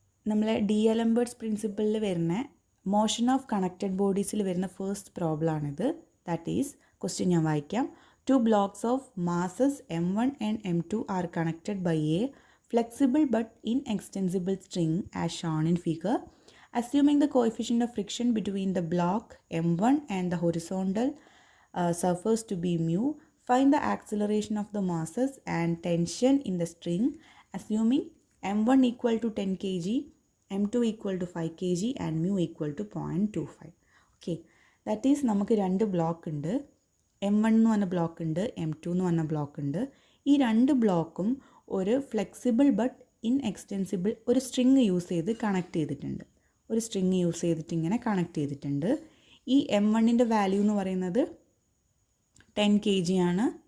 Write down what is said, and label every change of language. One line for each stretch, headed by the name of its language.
Malayalam: നമ്മളെ ഡി-അലംബേർട്സ് പ്രിൻസിപ്പിളിൽ വരുന്ന motion of connected ബോഡീസിൽ വരുന്ന ഫസ്റ്റ് പ്രോബ്ലം ആണിത്.
English: that is question
Malayalam: ഞാൻ വായിക്കാം.
English: Two blocks of masses m1 and m2 are connected by a flexible but inextensible string as shown in figure. Assuming the coefficient of friction between the block m1 and the horizontal surface to be mu, find the acceleration of the masses and tension in the string, assuming m1 equal to 10 kg, m2 equal to 5 kg and mu equal to 0.25. Okay, that is
Malayalam: നമുക്ക് രണ്ട് block ഉണ്ട്. M1 എന്ന് പറഞ്ഞ block ഉണ്ട്, M2 എന്ന് പറഞ്ഞ block ഉണ്ട്. ഈ രണ്ട് ബ്ലോക്കും ഒരു ഫ്ലെക്സിബിൾ ബട്ട് ഇൻഎക്സ്റ്റെൻസിബിൾ ഒരു സ്ട്രിങ് യൂസ് ചെയ്ത് കണക്ട് ചെയ്തിട്ടുണ്ട്. ഒരു സ്ട്രിങ് യൂസ് ചെയ്തിട്ട് ഇങ്ങനെ കണക്ട് ചെയ്തിട്ടുണ്ട്. ഈ M1ൻ്റെ വാല്യൂ എന്ന് പറയുന്നത് 10 kg ആണ്.